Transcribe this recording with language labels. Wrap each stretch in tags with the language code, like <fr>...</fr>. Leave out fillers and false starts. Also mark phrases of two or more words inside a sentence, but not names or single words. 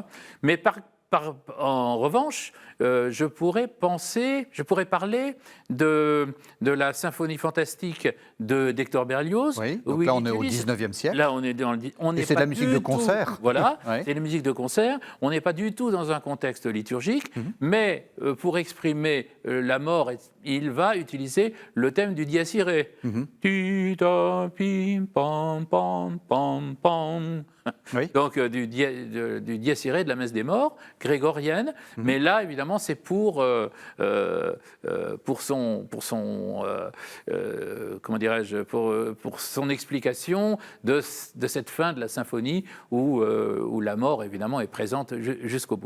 <fr>Mais en revanche, je pourrais parler de la symphonie fantastique d'Hector Berlioz. Oui, donc là on est au 19e siècle. Là on est c'est de la musique de concert. Voilà, c'est la musique de concert. On n'est pas du tout dans un contexte liturgique, mais pour exprimer la mort, il va utiliser le thème du</fr> <la>dies irae.</la> <fr>Oui. Donc du</fr> <la>dies irae</la> <fr>de la messe des morts grégorienne, mais là évidemment c'est pour son explication de cette fin de la symphonie où la mort évidemment est présente jusqu'au bout.</fr>